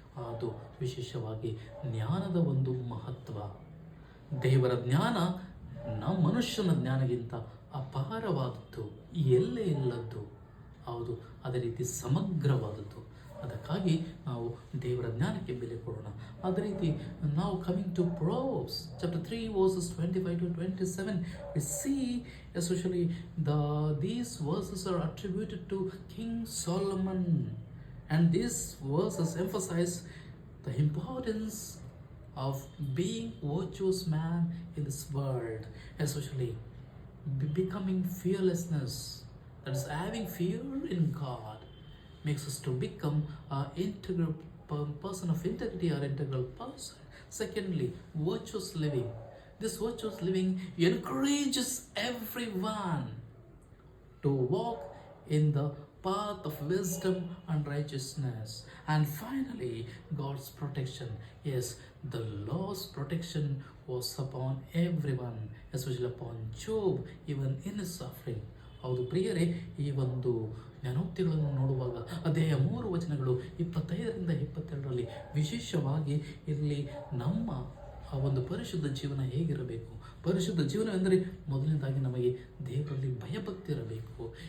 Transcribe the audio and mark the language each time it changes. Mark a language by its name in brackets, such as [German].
[Kannada] ಅದು ವಿಶೇಷವಾಗಿ ಜ್ಞಾನದ ಒಂದು ಮಹತ್ವ. ದೇವರ ಜ್ಞಾನ ಮನುಷ್ಯನ ಜ್ಞಾನಗಿಂತ ಅಪಾರವಾದದ್ದು, ಎಲ್ಲೇ ಇಲ್ಲದ್ದು. ಹೌದು, ಅದೇ ರೀತಿ ಸಮಗ್ರವಾದದ್ದು. ಅದಕ್ಕಾಗಿ ನಾವು ದೇವರ ಜ್ಞಾನಕ್ಕೆ ಬೆಲೆ ಕೊಡೋಣ. ಅದೇ ರೀತಿ ನಾವು [English] Coming to Proverbs chapter 3 verses 25-27, we see especially these verses are attributed to King Solomon, and these verses emphasize the importance of being virtuous man in this world, especially becoming fearlessness, that is having fear in God, makes us to become an integral person of integrity or integral person. Secondly, virtuous living. This virtuous living encourages everyone to walk in the path of wisdom and righteousness. And finally, God's protection. Yes, the Lord's protection was upon everyone, especially upon Job, even in his suffering. [Kannada] ಹೌದು ಪ್ರಿಯರೇ, ಈ ಒಂದು ಜ್ಞಾನೋಕ್ತಿಗಳನ್ನು ನೋಡುವಾಗ ಅಧ್ಯಾಯ 3 ವಚನಗಳು 25-22ರಲ್ಲಿ ವಿಶೇಷವಾಗಿ ಇಲ್ಲಿ ನಮ್ಮ ಆ ಒಂದು ಪರಿಶುದ್ಧ ಜೀವನ ಹೇಗಿರಬೇಕು. ಪರಿಶುದ್ಧ ಜೀವನವೆಂದರೆ ಮೊದಲನೇದಾಗಿ ನಮಗೆ ದೇವರಲ್ಲಿ ಭಯಭಕ್ತಿ ಇರಬೇಕು.